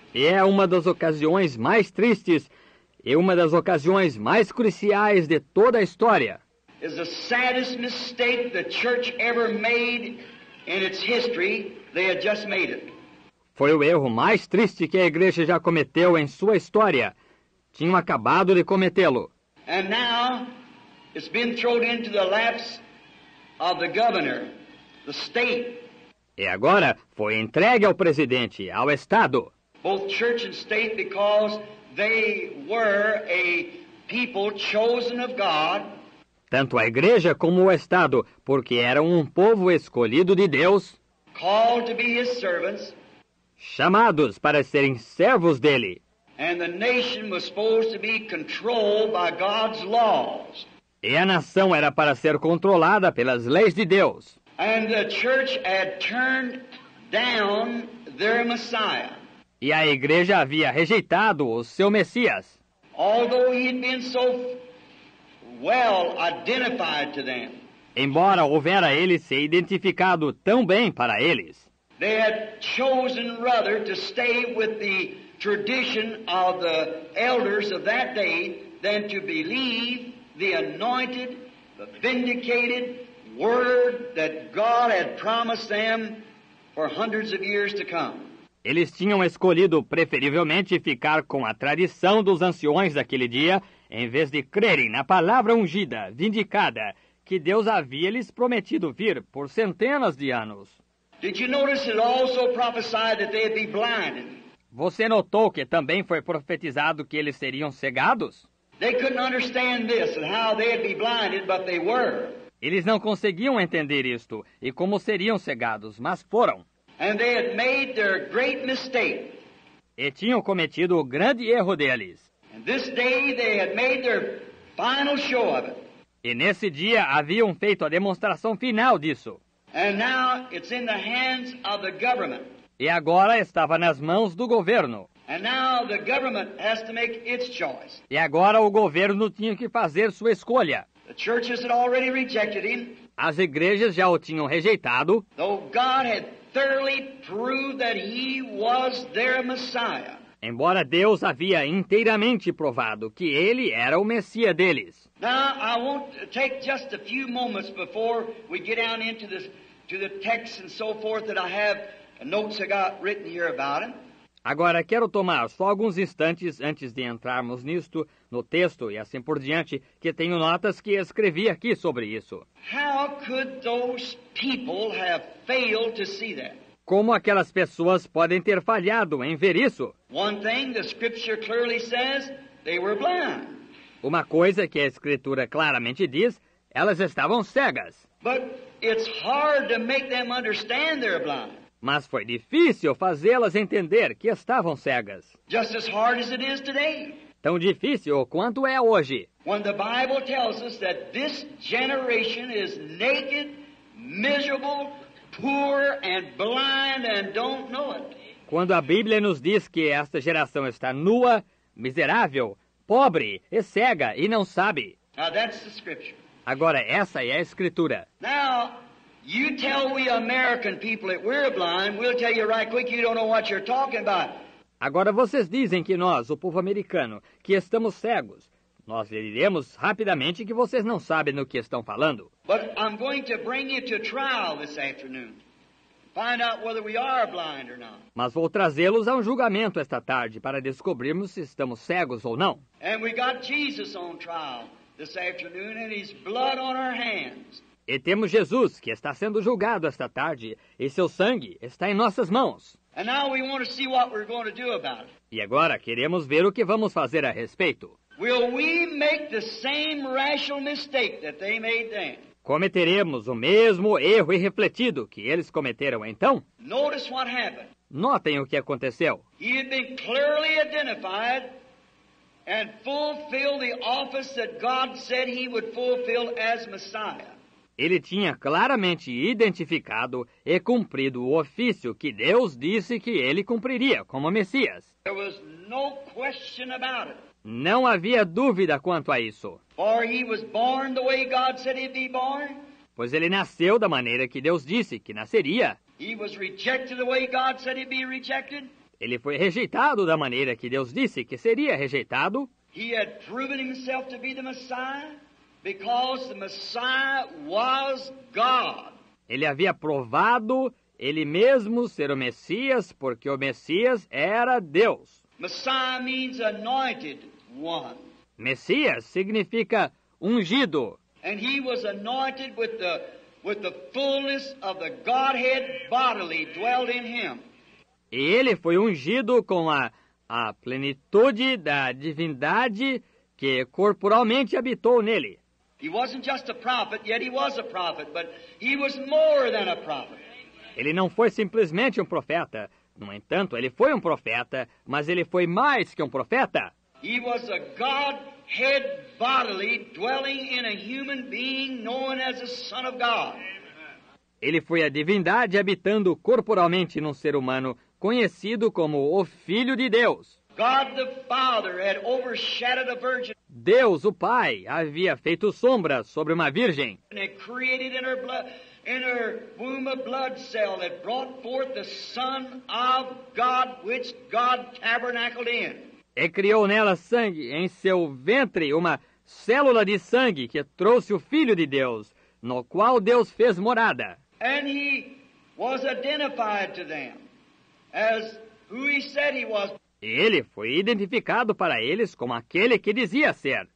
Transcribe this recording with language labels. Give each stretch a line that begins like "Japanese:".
Portuguese: E é uma das ocasiões mais tristes e uma das ocasiões mais cruciais de toda a história.
English: Is the saddest mistake the church ever made in its history. They had just made it.
Portuguese: Foi o erro mais triste que a igreja já cometeu em sua história. Tinham acabado de cometê-lo.
English: And now it's been thrown into the laps of the governor, the state.
Portuguese: E agora foi entregue ao presidente, ao Estado.
English: Both church and state, because they were a people chosen of God.
Portuguese: Tanto a igreja como o Estado, porque eram um povo escolhido de Deus,
English: Called to be His servants.
Portuguese: chamados para serem servos dele.
English: And the nation was supposed to be controlled by God's laws.
Portuguese: E a nação era para ser controlada pelas leis de Deus.
English: And the church had turned down their Messiah.
Portuguese: E a igreja havia rejeitado o seu Messias.
English: Although he had been so well identified to them.
Portuguese: Embora houvera ele se identificado tão bem para eles.
English: They had chosen rather to stay with the tradition of the elders of that day than to believe the anointed, the vindicated word that God had promised them for hundreds of years to come.
Portuguese: Eles tinham escolhido preferivelmente ficar com a tradição dos anciões daquele dia, em vez de crerem na palavra ungida, vindicada, que Deus havia lhes prometido vir por centenas de anos.
English: Did you notice it also prophesied that they'd be blinded?
Portuguese: Você notou que também foi profetizado que eles seriam cegados?
English: They couldn't understand this and how they'd be blinded, but they were.
Portuguese: Eles não conseguiam entender isto e como seriam cegados, mas foram.
English: And they had made their great mistake.
Portuguese: E tinham cometido o grande erro deles.
English: And this day they had made their final show of it.
Portuguese: E nesse dia haviam feito a demonstração final disso.
English: And now it's in the hands of the government.
Portuguese: E agora estava nas mãos do governo.
English: And now the government has to make its choice.
Portuguese: E agora o governo tinha que fazer sua escolha.
English: The churches had already rejected him.
Portuguese: As igrejas já o tinham rejeitado.
English: Though God had thoroughly proved that he was their Messiah.
Portuguese: Embora Deus havia inteiramente provado que ele era o Messias deles.
English: Now I want to take just a few moments before we get down into this to the text and so forth that I have notes I got written here about it.
Portuguese: Agora quero tomar só alguns instantes antes de entrarmos nisto, no texto e assim por diante, que tenho notas que escrevi aqui sobre isso.
English: How could those people have failed to see that?
Portuguese: Como aquelas pessoas podem ter falhado em ver isso?
English: One thing the scripture clearly says, they were blind.
Portuguese: Uma coisa que a Escritura claramente diz, elas estavam cegas.
English: But it's hard to make them understand they're blind.
Portuguese: Mas foi difícil fazê-las entender que estavam cegas.
English: Just as hard as it is today.
Portuguese: Tão difícil quanto é hoje.
English: When the Bible tells us that this generation is naked, miserable, poor and blind and don't know it.
Portuguese: Quando a Bíblia nos diz que esta geração está nua, miserável, pobre e cega e não sabe.
English: Now that's the scripture.
Portuguese: Agora essa é a Escritura.
English: Now, you tell we American people that we're blind, we'll tell you right quick you don't know what you're talking about.
Portuguese: Agora vocês dizem que nós, o povo americano, que estamos cegos. Nós lhe diremos rapidamente que vocês não sabem do que estão falando.
English: But I'm going to bring you to trial this afternoon. Find out whether we are blind or not.
Portuguese: Mas vou trazê-los a um julgamento esta tarde para descobrirmos se estamos cegos ou não.
English: And we got Jesus on trial this afternoon and his blood on our hands.
Portuguese: E temos Jesus, que está sendo julgado esta tarde, e seu sangue está em nossas mãos.
English: And now we want to see what we're going to do about it.
Portuguese: E agora queremos ver o que vamos fazer a respeito.
English: Will we make the same rational mistake that they made then?
Portuguese: Cometeremos o mesmo erro irrefletido que eles cometeram então?
English: Notice what happened.
Portuguese: Notem o que aconteceu.
English: He had been clearly identified and fulfilled the office that God said he would fulfill as Messiah.
Portuguese: Ele tinha claramente identificado e cumprido o ofício que Deus disse que ele cumpriria como Messias.
English: There was no question about it.
Portuguese: Não havia dúvida quanto a isso.
English: For he was born the way God said he'd be born.
Portuguese: Pois ele nasceu da maneira que Deus disse que nasceria.
English: He was rejected the way God said he'd be rejected.
Portuguese: Ele foi rejeitado da maneira que Deus disse que seria rejeitado.
English: He had proven himself to be the Messiah because the Messiah was God.
Portuguese: Ele havia provado ele mesmo ser o Messias porque o Messias era Deus.
English: Messiah means anointed one.
Portuguese: Messias significa ungido.
English: And he was anointed with the fullness of the Godhead bodily dwelled in him.
Portuguese: E ele foi ungido com a plenitude da divindade que corporalmente habitou nele.
English: He wasn't just a prophet, yet he was a prophet, but he was more than a prophet.
Portuguese: Ele não foi simplesmente um profeta. No entanto, ele foi um profeta, mas ele foi mais que um profeta.
English: He was a Godhead bodily dwelling in a human being known as the Son of God.
Portuguese: Ele foi a divindade habitando corporalmente num ser humano conhecido como o Filho de Deus.
English: God the Father had overshadowed a virgin
Portuguese: Deus, o Pai, havia feito sombra sobre uma virgem
English: and had created in her womb a blood cell that brought forth the Son of God, which God tabernacled in.
Portuguese: e criou nela sangue, em seu ventre uma célula de sangue que trouxe o Filho de Deus, no qual Deus fez morada.
English: And he was identified to them as who he said he was.
Portuguese: Ele foi identificado para eles como aquele que dizia ser.